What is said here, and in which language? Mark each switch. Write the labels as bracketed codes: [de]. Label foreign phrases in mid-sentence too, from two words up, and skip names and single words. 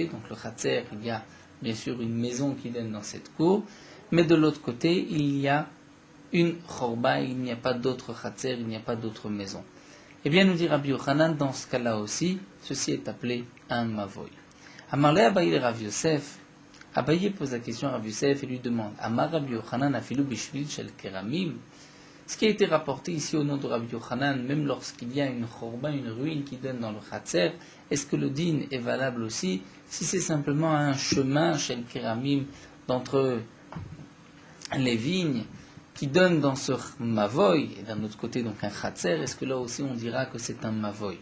[fr] Donc le Khatser, il y a bien sûr une maison qui donne dans cette cour, mais de l'autre côté, il y a une Chorba, il n'y a pas d'autre Khatser, il n'y a pas d'autre maison. Eh bien, nous dit Rabbi Yochanan, dans ce cas-là aussi, ceci est appelé un Mavoy. Amarle Abaye Rav Yosef, Abaye pose la question à Rav Yosef et lui demande [he] אמר רבי יוחנן אפילו בשביל של כרמים. [fr] Ce qui a été rapporté ici au nom de Rabbi Yochanan, même lorsqu'il y a une chorba, une ruine qui donne dans le Khatser, est-ce que le din est valable aussi si c'est simplement un chemin [he] של כרמים [fr] d'entre les vignes qui donne dans ce Mavoy, et d'un autre côté donc un Khatser, est-ce que là aussi on dira que c'est un Mavoy?